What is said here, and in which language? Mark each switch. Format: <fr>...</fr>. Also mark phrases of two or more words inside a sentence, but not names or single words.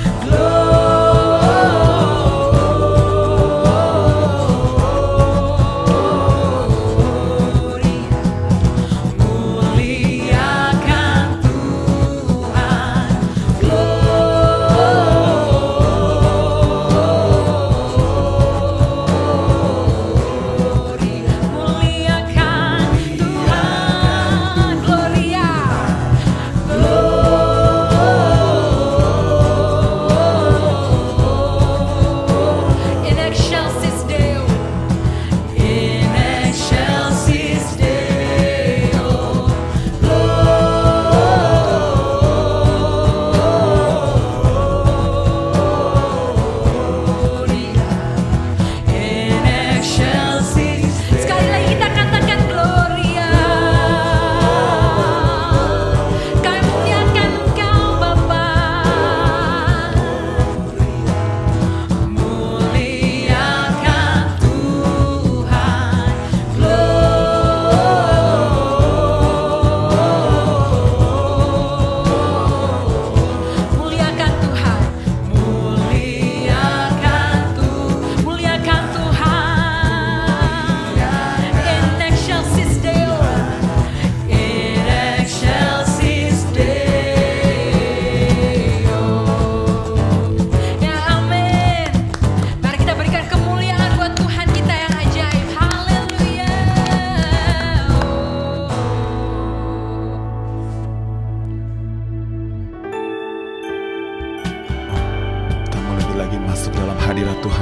<id>Muliakan Tuhan, muliakan Tuhan,</id> <la>Gloria, in excelsis Deo, in excelsis Deo, Gloria, in excelsis.</la> <id>Sekali lagi kita katakan Gloria. Kami muliakan Engkau Bapa. Muliakan Tuhan, muliakan Tuhan, muliakan Tuhan,</id> <la>in excelsis Deo, in excelsis Deo.</la> <id>Ya amin. Mari kita berikan kemuliaan buat Tuhan kita yang ajaib. Haleluya. Kita mau lebih lagi masuk dalam hadirat Tuhan.</id>